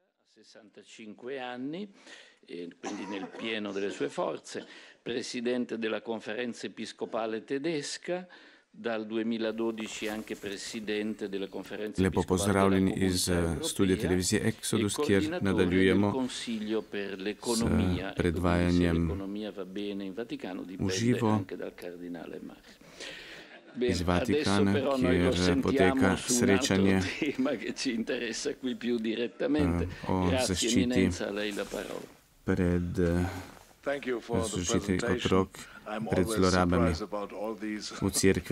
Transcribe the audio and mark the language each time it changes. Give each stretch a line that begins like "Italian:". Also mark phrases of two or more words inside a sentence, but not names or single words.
Italian: 65 anni, quindi nel pieno delle sue forze, presidente della conferenza episcopale tedesca, dal 2012 anche presidente della conferenza
Slovenian: Lepo pozdravljeni iz studia televizije Exodus, kjer nadaljujemo s predvajanjem v živo iz Vatikana, kjer poteka srečanje o zaščiti pred zaščiti otrok pred zlorabami v cerkvi.